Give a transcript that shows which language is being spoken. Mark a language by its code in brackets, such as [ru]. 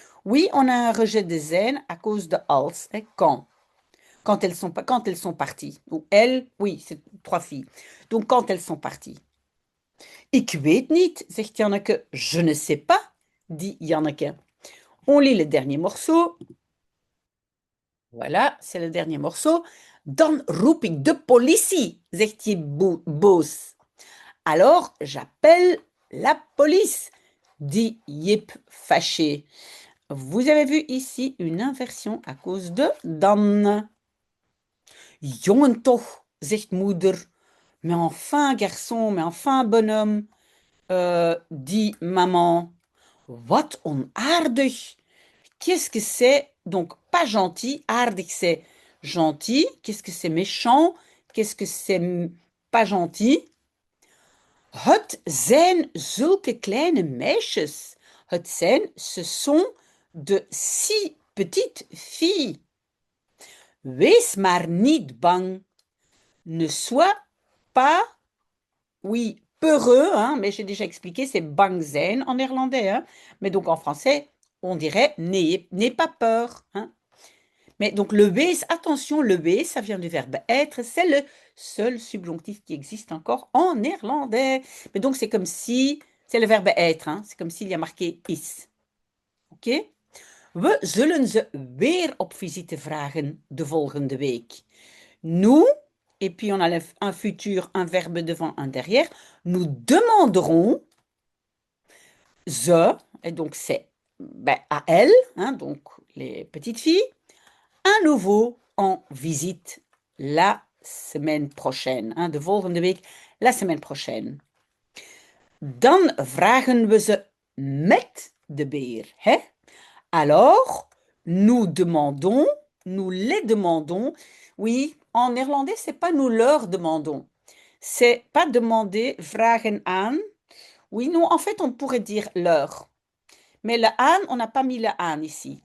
[fr] Oui, on a un rejet de zen à cause de als, hein, quand elles sont parties. Ou elles, oui, c'est trois filles. Donc quand elles sont parties. [nl] Ik weet niet, zegt Janneke. [fr] Je ne sais pas, dit Janneke. On lit le dernier morceau. Voilà, c'est le dernier morceau. [nl] Dan roep ik de politie, zegt hij boos. [fr] Alors j'appelle la police, dit Jip fâché. Vous avez vu ici une inversion à cause de dan. [nl] Jongen toch, zegt moeder. [fr] Mais enfin, garçon, mais enfin, bonhomme, dit maman. [nl] Wat onaardig. [fr] Qu'est-ce que c'est? Donc, pas gentil. Aardig, c'est gentil. Qu'est-ce que c'est méchant? Qu'est-ce que c'est pas gentil? [nl] Het zijn zulke kleine meisjes. Het zijn, [fr] ce sont de si petites filles. [nl] Wees maar niet bang. [fr] Ne sois pas, oui, peureux, hein, mais j'ai déjà expliqué, c'est [nl] bang zijn [fr] en néerlandais. Hein, mais donc en français, on dirait n'ayez pas peur. Hein. Mais donc le wees, attention, le wees, ça vient du verbe être, c'est le seul subjonctif qui existe encore en néerlandais. Mais donc c'est comme si, c'est le verbe être, hein, c'est comme s'il y a marqué is. Ok? [nl] We zullen ze weer op visite vragen de volgende week. [fr] Nous, et puis on a un futur, un verbe devant, un derrière, nous demanderons, ze, et donc c'est ben, à elles, hein, donc les petites filles, à nouveau en visite la semaine prochaine. Hein, [nl] de volgende week [fr] la semaine prochaine. [nl] Dan vragen we ze met de beer, hè? [fr] Alors, nous demandons, nous les demandons. Oui, en néerlandais, c'est pas nous leur demandons. C'est pas demander, [nl] vragen aan. [fr] Oui, nous, en fait, on pourrait dire leur. Mais le aan, on n'a pas mis le aan ici.